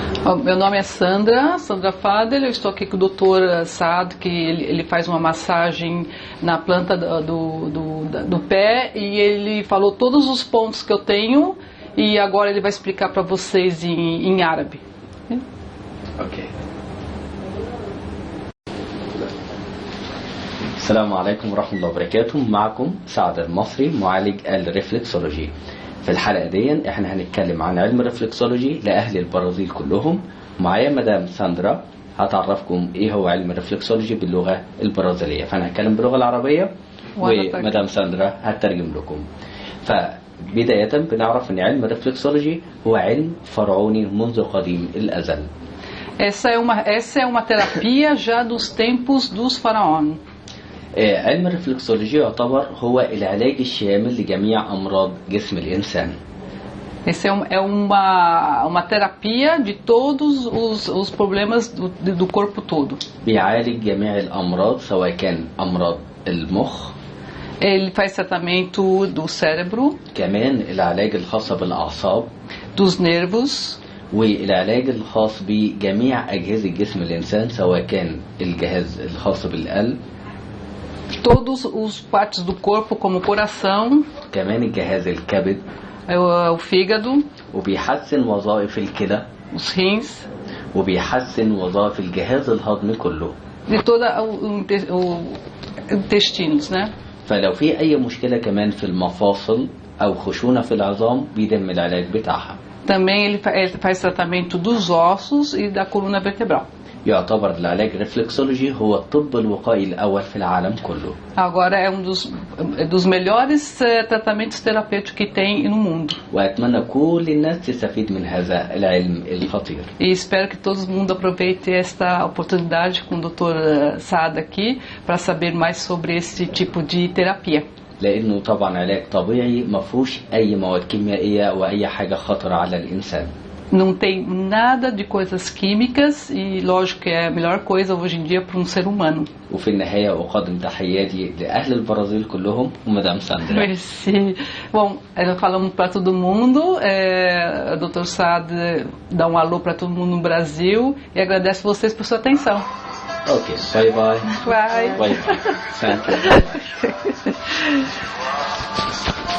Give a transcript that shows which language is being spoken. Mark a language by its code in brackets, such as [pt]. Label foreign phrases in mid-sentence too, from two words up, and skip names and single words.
[pt] Meu nome é Sandra Fadel, eu estou aqui com o Dr. Saad, que ele faz uma massagem na planta do pé e ele falou todos os pontos que eu tenho e agora ele vai explicar para vocês em árabe. Ok. [ar] السلام عليكم ورحمة الله وبركاته. معكم سعد المصري معالج الريفلكسولوجي. في الحلقة دي احنا هنتكلم عن علم الريفلكسولوجي لأهل البرازيل كلهم. معايا مدام ساندرا هتعرفكم ايه هو علم الريفلكسولوجي باللغة البرازيلية، فانا هتكلم باللغة العربية ومدام ساندرا هترجم لكم. فبداية بنعرف ان علم الريفلكسولوجي هو علم فرعوني منذ قديم الأزل. [pt] Essa é uma terapia já dos tempos dos faraós. [ar] علم الريفلكسولوجي يعتبر هو العلاج الشامل لجميع أمراض جسم الإنسان. [pt] Essa é uma terapia de todos os problemas do corpo todo. [ar] بيعالج جميع الأمراض سواء كان أمراض المخ. [pt] Ele faz tratamento do cérebro. [ar] كمان العلاج الخاص بالأعصاب. [pt] Dos nervos. [ar] والعلاج الخاص بجميع أجهزة جسم الإنسان سواء كان الجهاز الخاص بالقلب. [pt] Todos os partes do corpo como o coração. [ar] كمان الجهاز الكبد. [pt] O fígado. [ar] وبيحسن وظائف الكلى. [pt] Os rins. [ar] وبيحسن وظائف الجهاز الهضمي كله. [pt] De toda o intestinos, né? [ar] فلو في أي مشكلة كمان في المفاصل أو خشونة في العظام بيتم العلاج بتاعها. [pt] Também ele faz tratamento dos ossos e da coluna vertebral. [ar] يعتبر العلاج الريفلكسولوجي هو الطب الوقائي الأول في العالم كله. [pt] Agora é dos melhores tratamentos terapêuticos que tem no mundo. [ar] وأتمنى كل الناس تستفيد من هذا العلم الخطير. [pt] E espero que todo mundo aproveite esta oportunidade com o Dr. Saad aqui para saber mais sobre esse tipo de terapia. [ar] لأنه طبعا علاج طبيعي ما فيهوش أي مواد كيميائية وأي حاجة خطرة على الإنسان. [pt] Não tem nada de coisas químicas e lógico que é a melhor coisa hoje em dia para um ser humano. [ar] وفي النهاية أقدم تحياتي لأهل البرازيل كلهم ومدام ساندرا. [fr] Merci. [pt] Bom, falamos para todo mundo. O Dr. Saad dá um alô para todo mundo no Brasil e agradece vocês por sua atenção. [en] Ok, bye bye. Bye. Bye bye. Thank you.